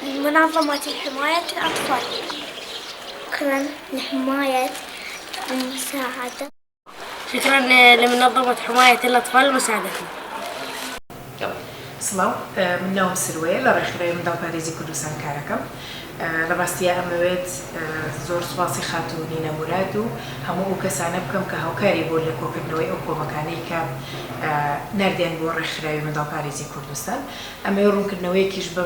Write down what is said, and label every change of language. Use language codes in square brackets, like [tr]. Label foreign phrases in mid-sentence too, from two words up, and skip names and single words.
[ar] منظمة حماية الأطفال. شكرا لحماية المساعدة. شكرا لمنظمة حماية الأطفال لمساعدتنا. [ckb] سڵاو منناوم سروێ لە ڕێکخراوی منداڵ پارێزی کوردستان کارەکەم لە ڕاستیە ئەمەوێت زۆر سوپاسی خاتوونی نەموراد و هەموو ئەو کەسانە بکەم کە هاوکاری بۆ لە کۆکردنەوەی ئەو کۆمەکانەی کە نردیان بۆ ڕێکخراوی منداڵ پارێزی کوردستان ئەمە ڕوونکردنەوەیەکیش بەم